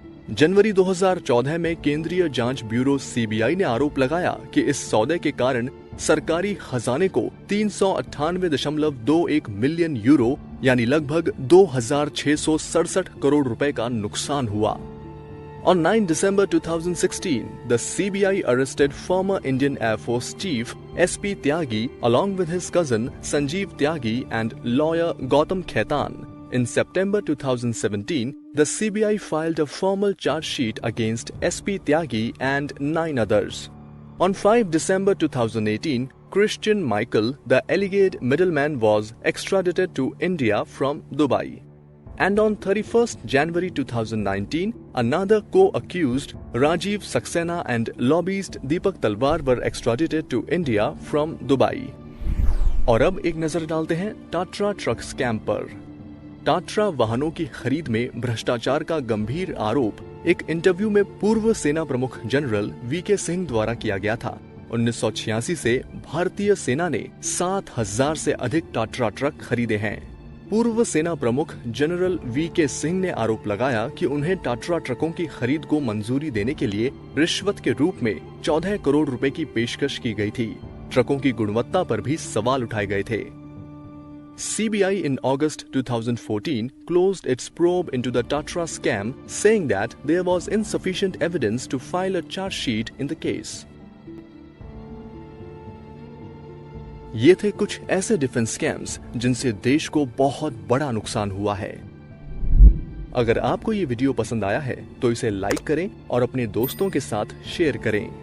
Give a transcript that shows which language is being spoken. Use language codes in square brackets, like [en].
[hi] जनवरी 2014 में केंद्रीय जांच ब्यूरो सीबीआई ने आरोप लगाया कि इस सौदे के कारण सरकारी खजाने को 398.21 मिलियन यूरो यानी लगभग 2667 करोड़ रुपए का नुकसान हुआ। [en] On 9 December 2016, the CBI arrested former Indian Air Force Chief SP Tyagi along with his cousin Sanjeev Tyagi and lawyer Gautam Khaitan. In September 2017, the CBI filed a formal charge sheet against SP Tyagi and 9 others. On 5 December 2018, Christian Michael, the alleged middleman, was extradited to India from Dubai. And on 31st January 2019, another co-accused, Rajiv Saxena and lobbyist Deepak Talwar were extradited to India from Dubai. [hi] और अब एक नजर डालते हैं टाट्रा truck scam पर। टाट्रा वाहनों की खरीद में भ्रष्टाचार का गंभीर आरोप एक इंटरव्यू में पूर्व सेना प्रमुख जनरल वीके सिंह द्वारा किया गया था। 1986 से भारतीय सेना ने 7000 से अधिक टाट्रा ट्रक खरीदे हैं। पूर्व सेना प्रमुख जनरल वीके सिंह ने आरोप लगाया कि उन्हें टाट्रा ट्रकों की खरीद को मंजूरी देने के लिए रिश्वत के रूप में 14 करोड़ रुपए की पेशकश की गई थी। ट्रकों की गुणवत्ता पर भी सवाल उठाए गए थे। [en] CBI in August 2014 closed its probe into the Tatra scam, saying that there was insufficient evidence to file a charge sheet in the case. [hi] ये थे कुछ ऐसे डिफेंस स्कैम्स जिनसे देश को बहुत बड़ा नुकसान हुआ है। अगर आपको ये वीडियो पसंद आया है तो इसे लाइक करें और अपने दोस्तों के साथ शेयर करें।